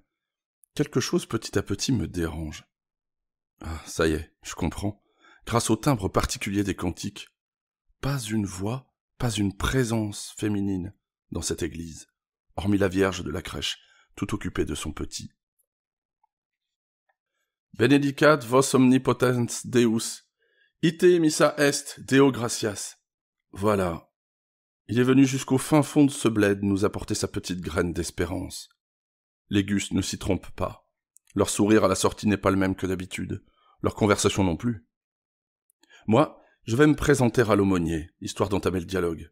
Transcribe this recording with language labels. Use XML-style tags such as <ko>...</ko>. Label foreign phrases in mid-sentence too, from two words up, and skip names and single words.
<fr>Quelque chose petit à petit me dérange. Ah, ça y est, je comprends. Grâce au timbre particulier des cantiques. Pas une voix, pas une présence féminine dans cette église, hormis la Vierge de la crèche, tout occupée de son petit.</fr> <la>Benedicat vos omnipotens Deus, ite missa est Deo gratias.</la> <fr>Voilà. Il est venu jusqu'au fin fond de ce bled nous apporter sa petite graine d'espérance. Les Gus ne s'y trompent pas. Leur sourire à la sortie n'est pas le même que d'habitude. Leur conversation non plus. Moi, je vais me présenter à l'aumônier, histoire d'entamer le dialogue.</fr>